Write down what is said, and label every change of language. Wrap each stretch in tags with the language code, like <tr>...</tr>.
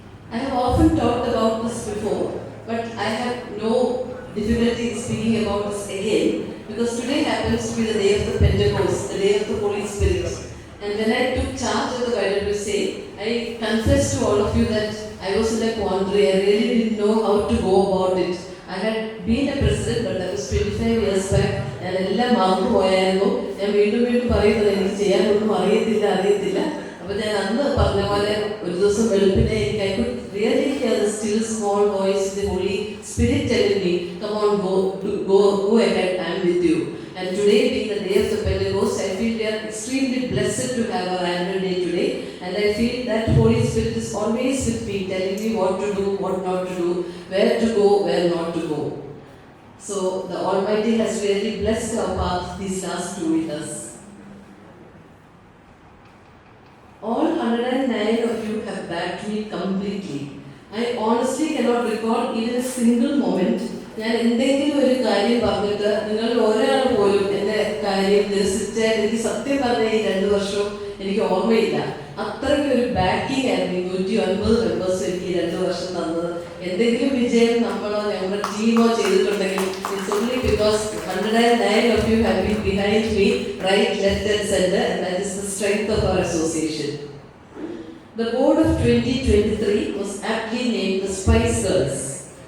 <en>I have often talked about this before, but I have no difficulty speaking about this again because today happens to be the day of the Pentecost, the day of the Holy Spirit, And when I took charge of the YWCA, I confessed to all of you that I was in a quandary. I really didn't know how to go about it. I had been a president, but that was 25 years back.</en> <ml>ഞാൻ എല്ലാം മറന്നു പോയായിരുന്നു. ഞാൻ വീണ്ടും പറയുന്നത് എനിക്ക് ചെയ്യാനൊന്നും അറിയത്തില്ല. അപ്പോൾ ഞാൻ അന്ന് പറഞ്ഞ പോലെ ഒരു ദിവസം വെളുപ്പിനെ എനിക്ക്</ml> <en>I could really hear the still small voice of the Holy Spirit telling me, come on, go ahead, I'm with you. And today being the day of the Pentecost, I feel we are extremely blessed to have our annual day today. And I feel that Holy Spirit is always with me, telling me what to do, what not to do, where to go, where not to go. So the Almighty has really blessed our path these last 2 years. All 109 of you have backed me completely. I honestly cannot recall even a single moment</en> <ml>ഞാൻ എന്തെങ്കിലും ഒരു കാര്യം പറഞ്ഞിട്ട് നിങ്ങൾ ഒരാൾ പോലും എൻ്റെ കാര്യം നിരസിച്ചാൽ എനിക്ക് സത്യം പറഞ്ഞ ഈ 2 വർഷവും എനിക്ക് ഓർമ്മയില്ല. അത്രയ്ക്ക് ഒരു ബാക്കിംഗ് ആയിരുന്നു 150 മെമ്പേഴ്സ് എനിക്ക് 2 വർഷം തന്നത്. എന്തെങ്കിലും വിജയം നമ്മളോ ഞങ്ങളുടെ ടീമോ ചെയ്തിട്ടുണ്ടെങ്കിൽ</ml> <en>It's only because 109 of you have been behind me, right, left and center, and that is the strength of our association. The board of 2023 was aptly named the Spice Girls.</en>